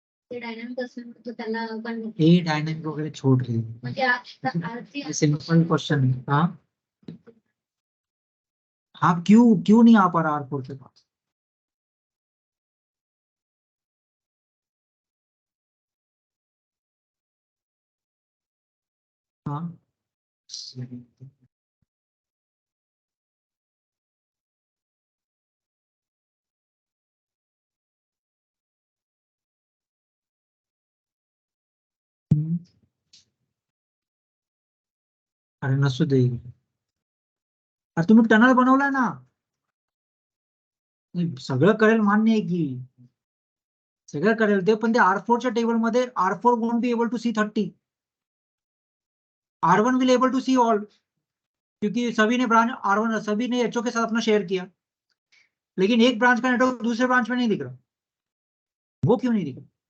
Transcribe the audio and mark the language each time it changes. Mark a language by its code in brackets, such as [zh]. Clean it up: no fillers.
[mr] ते डायनामिक असल्यामुळे तो त्यांना पण [hi] ये डायनामिक वगैरह छोड़ रही है, [mr] म्हणजे आरती [hi] सिंपल क्वेश्चन है। हाँ, हाँ, क्यों क्यों नहीं आ पा रहा R4 के पास? [mr] हाँ, हम्म, अरे नसू दे, अरे तुम्ही टनल बनवलाय ना. नाही, सगळं करेल मान्य आहे की, सगळं करेल ते, पण ते R4च्या टेबल मध्ये [en] R4 won't be able to see 30, R1 will able to see all, [hi] क्योंकि सभी ने ब्रांच R1 सभी ने एचओ के साथ अपना शेयर किया, लेकिन एक ब्रांच का नेटवर्क दूसरे ब्रांच में नहीं दिख रहा. वो क्यों नहीं दिख रहा?